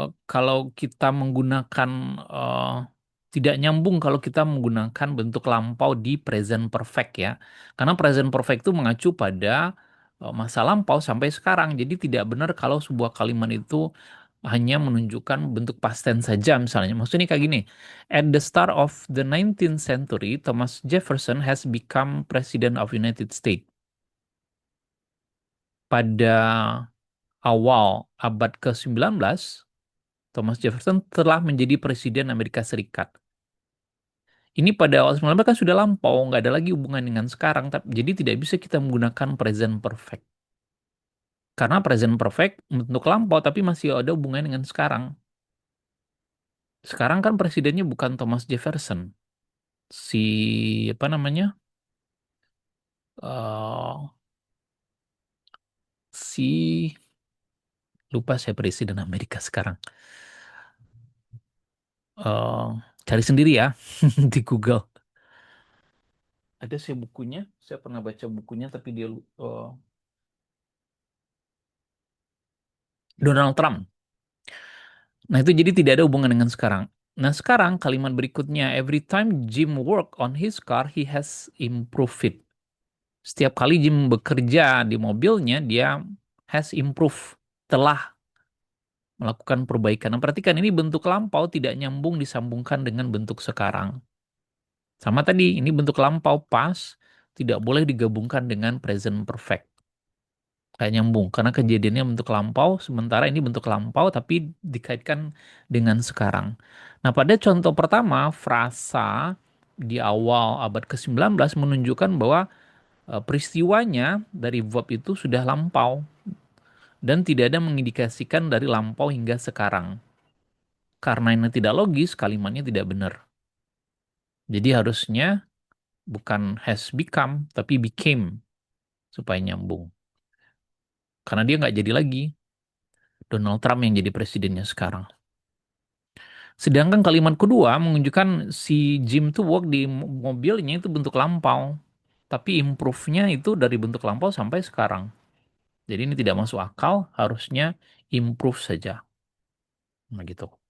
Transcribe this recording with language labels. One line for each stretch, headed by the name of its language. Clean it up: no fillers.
Indonesian: Kalau kita menggunakan eh, tidak nyambung kalau kita menggunakan bentuk lampau di present perfect ya. Karena present perfect itu mengacu pada masa lampau sampai sekarang. Jadi tidak benar kalau sebuah kalimat itu hanya menunjukkan bentuk past tense saja misalnya. Maksudnya kayak gini.
English: At the start of the 19th century, Thomas Jefferson has become President of United States.
Indonesian: Pada awal abad ke-19, Thomas Jefferson telah menjadi Presiden Amerika Serikat. Ini pada awal 19 kan sudah lampau, nggak ada lagi hubungan dengan sekarang. Jadi tidak bisa kita menggunakan present perfect. Karena present perfect untuk lampau tapi masih ada hubungan dengan sekarang. Sekarang kan presidennya bukan Thomas Jefferson. Si apa namanya? eh si lupa saya presiden Amerika sekarang. eh Cari sendiri ya di Google. Ada saya bukunya, saya pernah baca bukunya tapi dia Donald Trump. Nah, itu jadi tidak ada hubungan dengan sekarang. Nah, sekarang kalimat berikutnya,
English: every time Jim work on his car, he has improved it.
Indonesian: Setiap kali Jim bekerja di mobilnya, dia
English: has improved,
Indonesian: telah melakukan perbaikan. Nah, perhatikan ini bentuk lampau tidak nyambung disambungkan dengan bentuk sekarang. Sama tadi, ini bentuk lampau pas, tidak boleh digabungkan dengan present perfect. Kayak nyambung, karena kejadiannya bentuk lampau, sementara ini bentuk lampau tapi dikaitkan dengan sekarang. Nah, pada contoh pertama, frasa di awal abad ke-19 menunjukkan bahwa peristiwanya dari verb itu sudah lampau dan tidak ada mengindikasikan dari lampau hingga sekarang. Karena ini tidak logis, kalimatnya tidak benar. Jadi harusnya bukan has become, tapi became supaya nyambung. Karena dia nggak jadi lagi Donald Trump yang jadi presidennya sekarang. Sedangkan kalimat kedua menunjukkan si Jim tuh work di mobilnya itu bentuk lampau. Tapi improve-nya itu dari bentuk lampau sampai sekarang. Jadi ini tidak masuk akal, harusnya improve saja. Nah gitu.